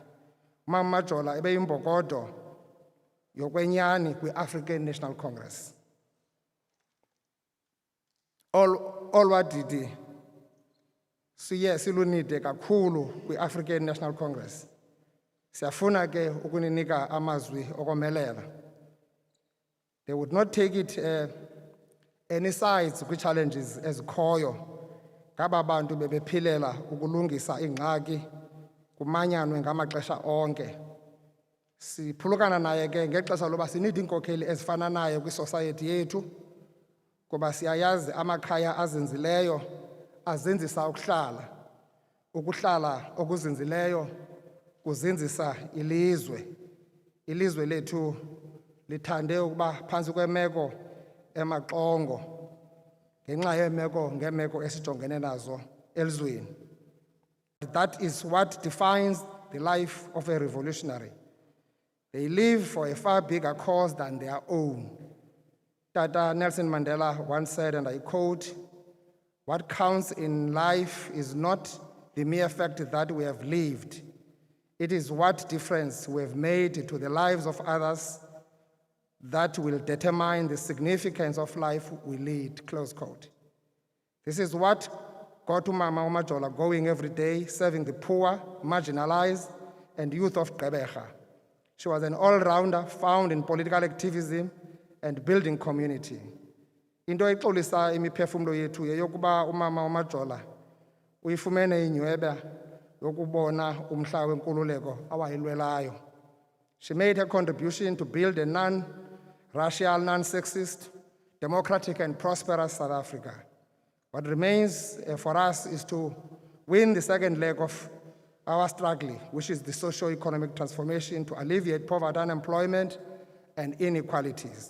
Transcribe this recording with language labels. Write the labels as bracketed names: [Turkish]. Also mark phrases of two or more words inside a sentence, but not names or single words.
[Xhosa] Umama Majola ebeyimbokodo yokwenyani kwi-African National Congress. Olwadidi siye silunide kakhulu kwi-African National Congress. Siyafuna ke ukuninika amazwi okomelela. [English] They would not take it any sides [Xhosa] kwi-challenges ezikhoyo. Ngaba bantu bebephilela ukulungisa ingxaki kumanyanwe ngamaxesha onke. Siphulukana naye ke ngexesha loba sinidi inkokheli ezifana naye kwi-society yethu, kuba siyayazi amakhaya azinzileyo azenzisa ukuhlala. Ukuhlala okuzinzileyo kuzinzisa ilizwe. Ilizwe lethu lithande ukuba phansi kwemeko emaxongo ngenxa yemeko ngemeko esijongene nazo elizweni. [English] That is what defines the life of a revolutionary. They live for a far bigger cause than their own. Tata Nelson Mandela once said, and I quote, "What counts in life is not the mere fact that we have lived. It is what difference we have made to the lives of others that will determine the significance of life we lead," close quote. This is what got Umama uMajola going every day, serving the poor, marginalized, and youth of Gqeberha. She was an all-rounder found in political activism and building community. [Xhosa] Into exolisa imiphefumlo yethu yeyokuba Umama uMajola uyifumene inyweba yokubona umhla wenkululeko awayilwelayo. [English] She made her contribution to build a non-racial, non-sexist, democratic and prosperous South Africa. What remains for us is to win the second leg of our struggle, which is the socio-economic transformation to alleviate poverty, unemployment, and inequalities.